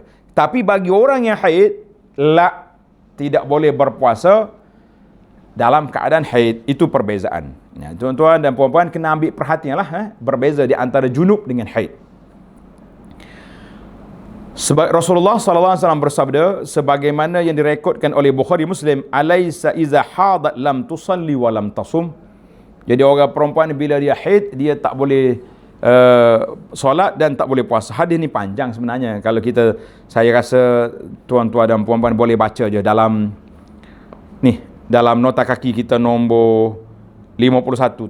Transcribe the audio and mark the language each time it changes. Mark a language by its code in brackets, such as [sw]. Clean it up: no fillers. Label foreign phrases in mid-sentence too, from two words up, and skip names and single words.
[ms] Tapi bagi orang yang haid, tidak boleh berpuasa dalam keadaan haid. Itu perbezaan. Ya, tuan-tuan dan puan-puan kena ambil perhatian lah, berbeza di antara junub dengan haid. Sebab Rasulullah [ar] صلى الله عليه وسلم [ms] bersabda sebagaimana yang direkodkan oleh Bukhari Muslim, [ar] أليس إذا حاضت لم تصل ولم تصم. [ms] Jadi orang perempuan bila dia haid, dia tak boleh solat dan tak boleh puasa. Hadis ni panjang sebenarnya. Kalau saya rasa tuan-tuan dan puan-puan boleh baca je dalam dalam nota kaki kita nombor 51 tu.